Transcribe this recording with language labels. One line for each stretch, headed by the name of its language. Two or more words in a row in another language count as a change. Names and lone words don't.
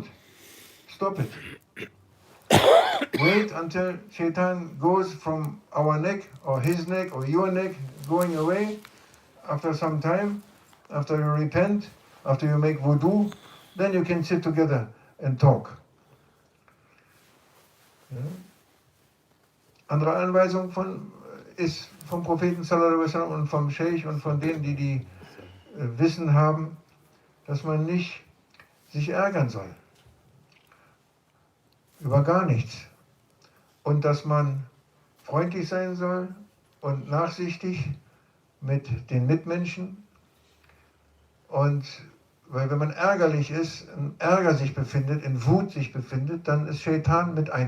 English: Stop it. Wait until Shaitan goes from our neck, or his neck, or your neck, going away. After some time, after you repent, after you make wudu, then you can sit together and talk.
German: Ja. Andere Anweisung ist vom Propheten
Arabic: صلى الله عليه وسلم
German: und vom Scheikh und von denen, die Wissen haben, dass man nicht sich ärgern soll. Über gar nichts. Und dass man freundlich sein soll und nachsichtig mit den Mitmenschen und Weil wenn man ärgerlich ist, in Ärger sich befindet, in Wut sich befindet, dann ist Scheitan mit einem.